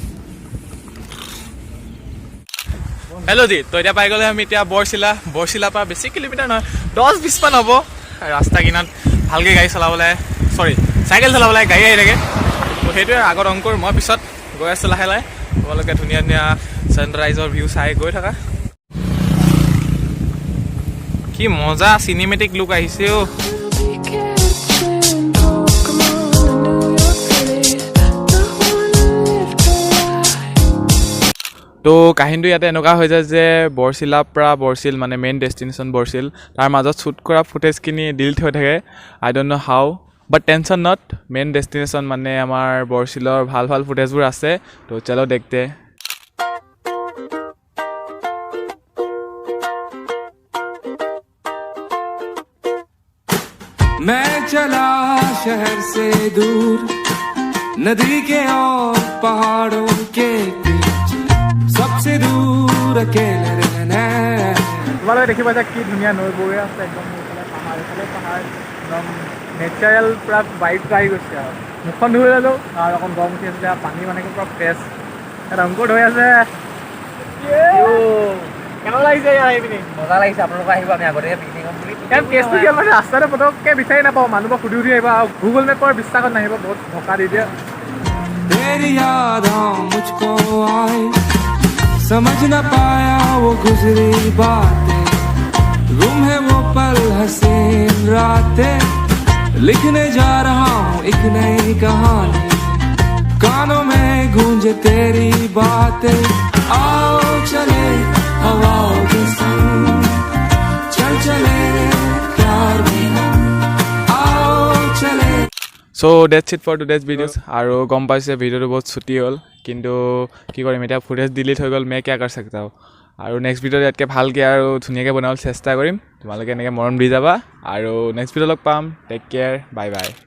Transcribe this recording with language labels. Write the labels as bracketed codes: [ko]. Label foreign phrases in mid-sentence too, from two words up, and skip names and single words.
[hi] हेलो जी तो [as] এতিয়া পাই গলে আমি এতিয়া বৰশিলা পৰা বেছি কিলোমিটাৰ নহয় 10-20 মান হ'ব ৰাস্তা কিনাত ভালকে গাড়ী চলাবলৈ সৰি সাইকেল চলাবলৈ গাড়ী আহি থাকে তো হেতুৱে আগৰ অংকুৰ মই পিছত গৈ আছো লাহে লাহে তোমালোকে ধুনীয়া ধুনীয়া সানৰাইজৰ ভিউ চাই গৈ থাকা কি মজা [en] cinematic look [as] আহিছে ও তো কাহিনীটো ইয়াতে এনেকুৱা হৈ যায় যে বৰশিলাৰ পৰা বৰশিল মানে [en] main destination [as] বৰশিল তাৰ মাজত শ্বুট কৰা ফুটেজখিনি ডিলিট হৈ থাকে [en] I don't know how but tension not main destination [as] মানে আমাৰ বৰশিলৰ ভাল ভাল ফুটেজবোৰ আছে তো [hi] चलो देखते मैं चला शहर से दूर नदी के और पहाड़ों के सबसे दूर अकेले रहना [as] তোমালোকে দেখিবা যে কি ধুনীয়া নৈ বৈ আছে একদম পাহাৰ একদম নেচাৰেল পুৰা ভাইব আহি গৈছে আৰু মুখখন ধুই ল'লোঁ আৰু অকণ গৰম উঠি আছিলে পানী মানে পুৰা ফ্ৰেছ এটা অংকুৰ হৈ আছে কেনেকুৱা লাগিছে ইয়াৰ আহি পিনি মজা লাগিছে আপোনালোক আহিব আমি আগতে পিকনিকত বুলি কেছটো কি মানে ৰাস্তাতে পটককৈ বিচাৰি নাপাওঁ মানুহক সুধি আহিব আৰু গুগল মেপৰ বিশ্বাসত নাহিব বহুত ধোকা দি দিয়ে [hi] तेरी याद मुझको आए समझ न पाया वो गुजरी बातें गुम है वो पल हसीन रातें लिखने जा रहा हूँ एक नई कहानी कानों में गूंजे तेरी बातें आओ चले हवाओं के संग चल चले प्यार में हम आओ चले [en] So that's it for today's videos [as] আৰু গম পাইছে ভিডিওটো বহুত ছুটি হ'ল কিন্তু কি কৰিম এতিয়া ফুটেজ ডিলিট হৈ গ'ল মই কি [hi] कर सकता हूँ [as] আৰু নেক্সট ভিডিওত ইয়াতকৈ ভালকৈ আৰু ধুনীয়াকৈ বনাবলৈ চেষ্টা কৰিম তোমালোকে এনেকৈ মৰম দি যাবা আৰু [en] next video' [as] লগ পাম [en] take care bye bye